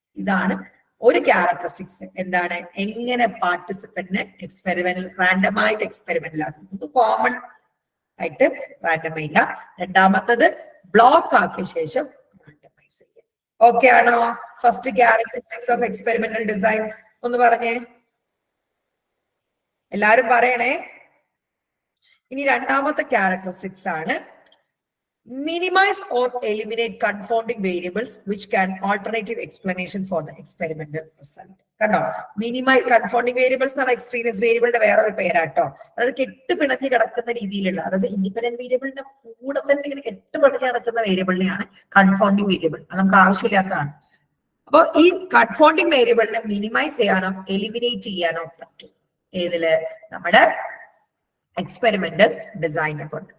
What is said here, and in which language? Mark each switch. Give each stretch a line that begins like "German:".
Malayalam: ഇതാണ് ഒരു ക്യാരക്ടറിസ്റ്റിക്സ്. എന്താണ്, എങ്ങനെ പാർട്ടിസിപ്പന്റിനെ എക്സ്പെരിമെന്റിൽ റാൻഡമായിട്ട് എക്സ്പെരിമെന്റിലാക്കും. ഇത് കോമൺ ആയിട്ട് റാൻഡം ചെയ്യുക. രണ്ടാമത്തത് ബ്ലോക്ക് ആക്കിയ ശേഷം റാൻഡമൈസ് ചെയ്യുക. ഓക്കെ ആണോ? First characteristics of experimental design ഒന്ന് പറഞ്ഞേ, എല്ലാരും പറയണേ. ഇനി രണ്ടാമത്തെ ക്യാരക്ടറിസ്റ്റിക്സ് ആണ്
English: minimize or eliminate confounding variables which can alternative explanation for the experimental result.
Malayalam: കണ്ടോ, മിനിമൈസ് കൺഫൗണ്ടിങ് വേരിയബിൾസ് എന്ന് പറഞ്ഞാൽ എക്സ്ട്രീനിയസ് വേരിയബിളിന്റെ വേറെ ഒരു പേരാട്ടോ. അതായത് കെട്ട് പിണഞ്ഞ് കിടക്കുന്ന രീതിയിലുള്ള, അതായത് ഇൻഡിപെൻഡന്റ് വേരിയബിളിന്റെ കൂടെ തന്നെ ഇങ്ങനെ കെട്ട് പിണഞ്ഞ് കിടക്കുന്ന വേരിയബിളിനെയാണ് കൺഫൗണ്ടിങ് വേരിയബിൾ. അത് നമുക്ക് ആവശ്യമില്ലാത്തതാണ്. അപ്പൊ ഈ കൺഫൗണ്ടിങ് വേരിയബിളിനെ മിനിമൈസ് ചെയ്യാനോ എലിമിനേറ്റ് ചെയ്യാനോ പറ്റും ഏതില്, നമ്മുടെ എക്സ്പെരിമെന്റൽ ഡിസൈനെ കൊണ്ട്.